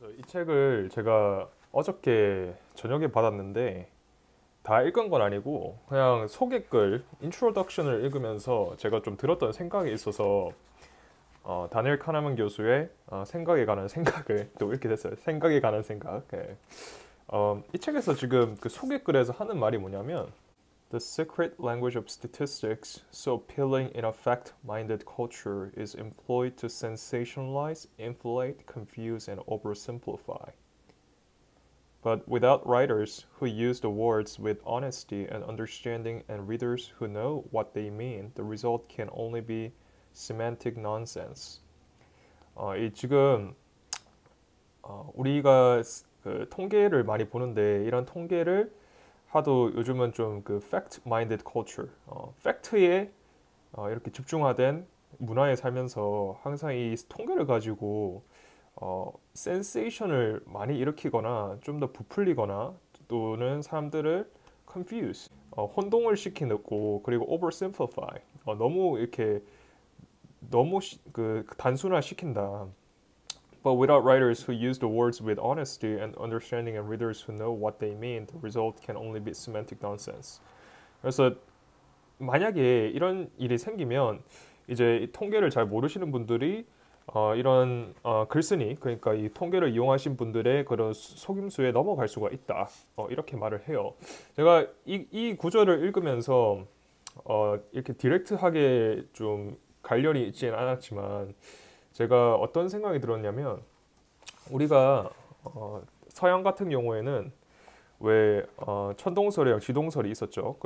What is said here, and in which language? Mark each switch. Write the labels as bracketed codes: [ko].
[ko] 이 책을 제가 어저께 저녁에 받았는데 다 읽은 건 아니고 그냥 소개글, 인트로덕션을 읽으면서 제가 좀 들었던 생각이 있어서 다니엘 카나만 교수의 생각에 관한 생각을 또 읽게 됐어요. 생각에 관한 생각. 예. 이 책에서 지금 그 소개글에서 하는 말이 뭐냐면 [en] The secret language of statistics, so appealing in a fact-minded culture, is employed to sensationalize, inflate, confuse, and oversimplify. But without writers who use the words with honesty and understanding and readers who know what they mean, the result can only be semantic nonsense. [ko] 지금 우리가 그 통계를 많이 보는데 이런 통계를 하도 요즘은 좀 그 [en] fact-minded culture, [ko] 팩트에 이렇게 집중화된 문화에 살면서 항상 이 통계를 가지고 센세이션을 많이 일으키거나 좀 더 부풀리거나 또는 사람들을 confuse, 혼동을 시키고 그리고 oversimplify, 너무 이렇게 너무 그 단순화 시킨다. [en] But without writers who use the words with honesty and understanding and readers who know what they mean, the result can only be semantic nonsense. [ko] 그래서 만약에 이런 일이 생기면 이제 이 통계를 잘 모르시는 분들이 이런 글쓰니 그러니까 이 통계를 이용하신 분들의 그런 속임수에 넘어갈 수가 있다. 이렇게 말을 해요. 제가 이 구절을 읽으면서 이렇게 디렉트하게 좀 관련이 있지는 않았지만 제가 어떤 생각이 들었냐면 우리가 서양 같은 경우에는 왜 천동설이랑 지동설이 있었죠.